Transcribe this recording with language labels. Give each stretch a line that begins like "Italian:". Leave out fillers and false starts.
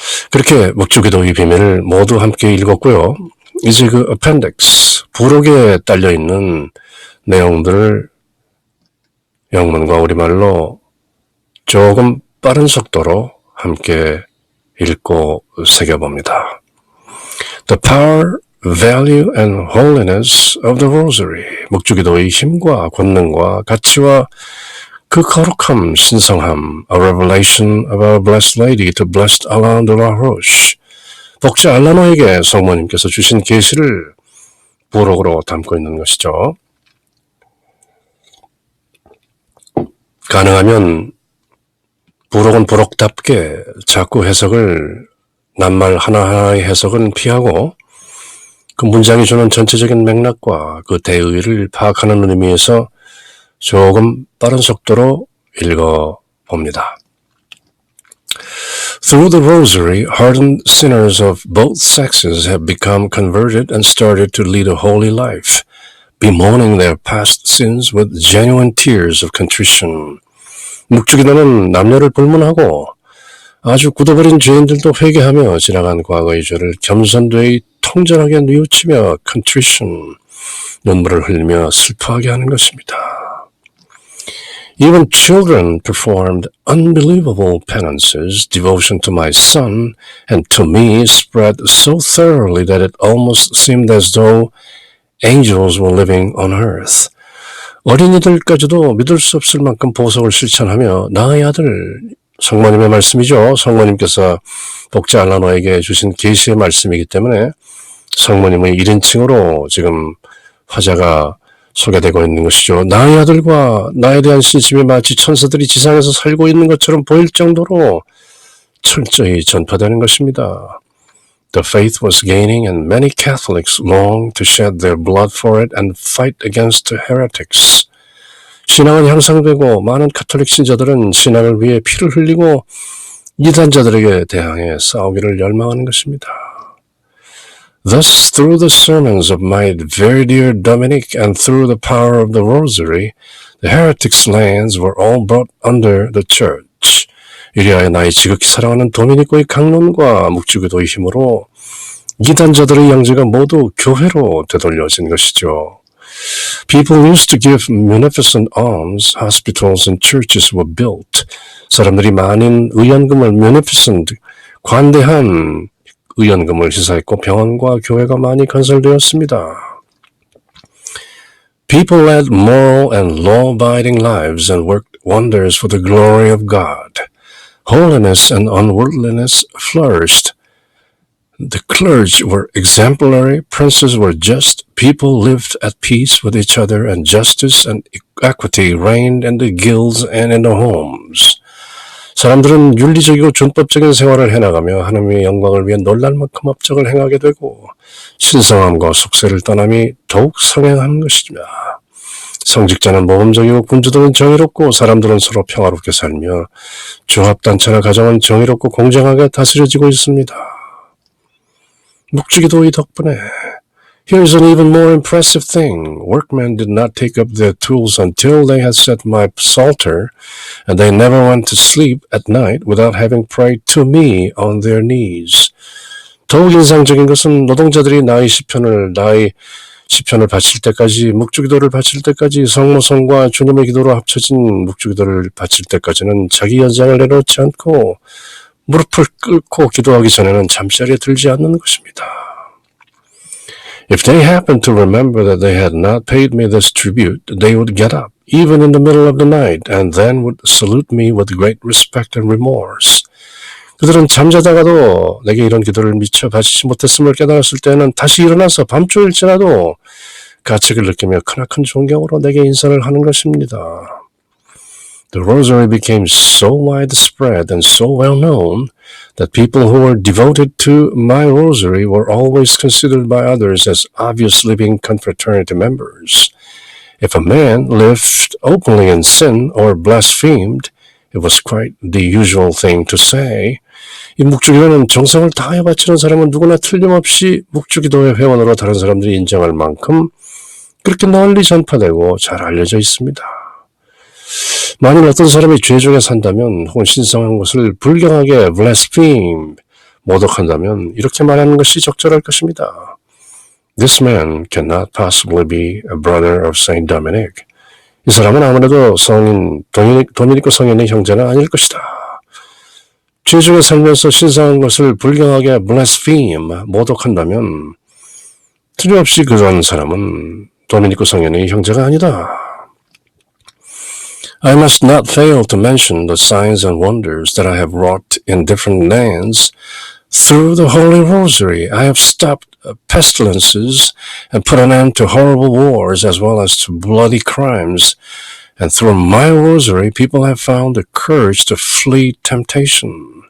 Korean: 그렇게 묵주기도의 비밀을 모두 함께 읽었고요. 이제 그 appendix, 부록에 딸려있는 내용들을 영문과 우리말로 조금 빠른 속도로 함께 읽고 새겨봅니다.
English: The power value and holiness of the rosary.
Korean: 묵주기도의 힘과 권능과 가치와 그 거룩함, 신성함,
English: a revelation of our blessed lady to blessed Alain de la Roche.
Korean: 복자 알라노에게 성모님께서 주신 계시를 부록으로 담고 있는 것이죠. 가능하면 부록은 부록답게 자꾸 해석을 낱말 하나하나의 해석은 피하고 그 문장이 주는 전체적인 맥락과 그 대의를 파악하는 의미에서 조금 빠른 속도로 읽어봅니다.
English: Through the rosary, hardened sinners of both sexes have become converted and started to lead a holy life, bemoaning their past sins with genuine tears of contrition.
Korean: 묵주기도는 남녀를 불문하고 아주 굳어버린 죄인들도 회개하며 지나간 과거의 죄를 겸손되이 통절하게 뉘우치며 contrition, 눈물을 흘리며 슬퍼하게 하는 것입니다.
English: Even children performed unbelievable penances. Devotion to my son and to me spread so thoroughly that it almost seemed as though angels were living on earth.
Korean: 어린이들까지도 믿을 수 없을 만큼 보석을 실천하며 나의 아들, 성모님의 말씀이죠. 성모님께서 복자 알라노에게 주신 계시의 말씀이기 때문에 성모님의 1인칭으로 지금 화자가 소개되고 있는 것이죠. 나의 아들과 나에 대한 신심이 마치 천사들이 지상에서 살고 있는 것처럼 보일 정도로 철저히 전파되는 것입니다.
English: The faith was gaining and many Catholics longed to shed their blood for it and fight against the heretics.
Korean: 신앙은 향상되고 많은 카톨릭 신자들은 신앙을 위해 피를 흘리고 이단자들에게 대항해 싸우기를 열망하는 것입니다.
English: Thus, through the sermons of my very dear Dominic and through the power of the Rosary, the heretics' lands were all brought under the Church.
Korean: 이리하여 나의 지극히 사랑하는 도미니코의 강론과 묵주기도의 힘으로 이단자들의 양지가 모두 교회로 되돌려진 것이죠.
English: People used to give munificent alms, hospitals and churches were built.
Korean: 사람들이 많은 의연금을 munificent, 관대한 의연금을 희사했고 병원과 교회가 많이 건설되었습니다.
English: People led moral and law-abiding lives and worked wonders for the glory of God. Holiness and unworldliness flourished. The clergy were exemplary, princes were just, people lived at peace with each other, and justice and equity reigned in the guilds and in the homes.
Korean: 사람들은 윤리적이고 준법적인 생활을 해나가며 하나님의 영광을 위해 놀랄 만큼 업적을 행하게 되고 신성함과 속세를 떠남이 더욱 성행하는 것이며 성직자는 모범적이고 군주들은 정의롭고 사람들은 서로 평화롭게 살며 조합단체나 가정은 정의롭고 공정하게 다스려지고 있습니다. 묵주기도의 덕분에
English: Here's an even more impressive thing. Workmen did not take up their tools until they had set my psalter, and they never went to sleep at night without having prayed to me on their knees.
Korean: 더욱 인상적인 것은 노동자들이 나의 시편을 바칠 때까지, 묵주기도를 바칠 때까지 성모성과 주님의 기도로 합쳐진 묵주기도를 바칠 때까지는 자기 연장을 내놓지 않고 무릎을 꿇고 기도하기 전에는 잠자리에 들지 않는 것입니다.
English: If they happened to remember that they had not paid me this tribute, they would get up, even in the middle of the night, and then would salute me with great respect and remorse.
Korean: 그들은 잠자다가도 내게 이런 기도를 미처 바치지 못했음을 깨달았을 때는 다시 일어나서 밤중일지라도 가책을 느끼며 크나큰 존경으로 내게 인사를 하는 것입니다.
English: The rosary became so widespread and so well known that people who were devoted to my rosary were always considered by others as obvious living confraternity members. If a man lived openly in sin or blasphemed, it was quite the usual thing to say.
Korean: 이 묵주기도는 정성을 다하여 바치는 사람은 누구나 틀림없이 묵주기도의 회원으로 다른 사람들이 인정할 만큼 그렇게 널리 전파되고 잘 알려져 있습니다. 만일 어떤 사람이 죄 중에 산다면 혹은 신성한 것을 불경하게 blaspheme, 모독한다면 이렇게 말하는 것이 적절할 것입니다.
English: This man cannot possibly be a brother of Saint Dominic.
Korean: 이 사람은 아무래도 성인, 도미니코 성인의 형제는 아닐 것이다. 죄 중에 살면서 신성한 것을 불경하게 blaspheme, 모독한다면 틀림없이 그런 사람은 도미니코 성현의 형제가 아니다.
English: I must not fail to mention the signs and wonders that I have wrought in different lands. Through the Holy Rosary, I have stopped pestilences and put an end to horrible wars as well as to bloody crimes. And through my rosary, people have found the courage to flee temptation.